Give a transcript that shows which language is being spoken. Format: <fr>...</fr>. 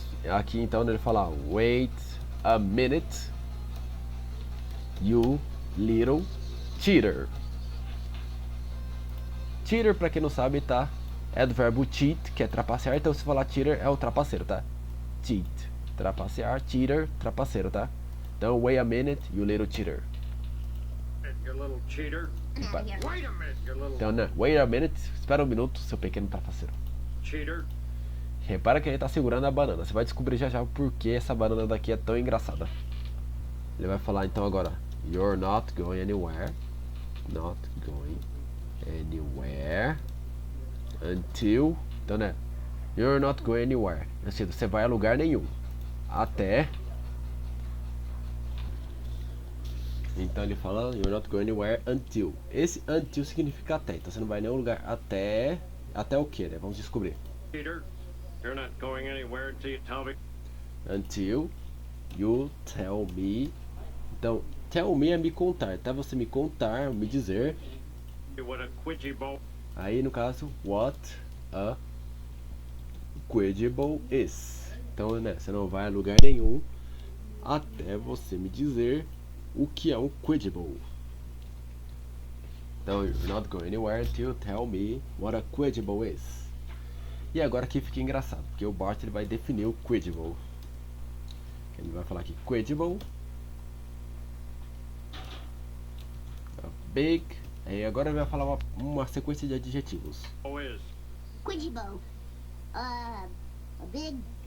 <pt>Aqui então ele fala</pt> <en>wait a minute, you little cheater.</en> <pt>Cheater, pra quem não sabe, tá? É do verbo cheat, que é trapacear. Então se falar cheater é o trapaceiro, tá? Cheat, trapacear, cheater, trapaceiro, tá?</pt> <en>Então wait a minute, you little cheater. You little cheater. I'm out of here. Wait a minute, you little</en> <pt>Então, né?</pt> <en>Wait a minute,</en> <pt>espera um minuto, seu pequeno trapaceiro.</pt> <en>cheater.</en> <pt>Repara que ele tá segurando a banana. Você vai descobrir já já o porquê essa banana daqui é tão engraçada. Ele vai falar então agora,</pt> <en>you're not going anywhere. Not going anywhere until. Então, né? You're not going anywhere.</en> <pt>Ou seja, você vai a lugar nenhum. Até. Então ele fala</pt> <en>you're not going anywhere until.</en> <pt>Esse until significa até. Então você não vai a nenhum lugar até. Até o que, né? Vamos descobrir.</pt> <en>Cheater. You're not going anywhere until you tell me. Until you tell me.</en> <pt>Então, tell me é me contar. Até você me contar, me dizer.</pt> <en>What a quidgy</en> <pt>Aí no caso,</pt> <en>what a quidgiball is.</en> <pt>Então, né? Você não vai a lugar nenhum até você me dizer o que é um quidgiball.</pt> <en>Então, you're not going anywhere until you tell me what a quidgiball is.</en> <pt>E agora aqui fica engraçado, porque o Bart ele vai definir o quidgiball. Ele vai falar aqui quidgiball, big, aí agora ele vai falar uma sequência de adjetivos.</pt> <en>is. Quidgibo. A big.</en>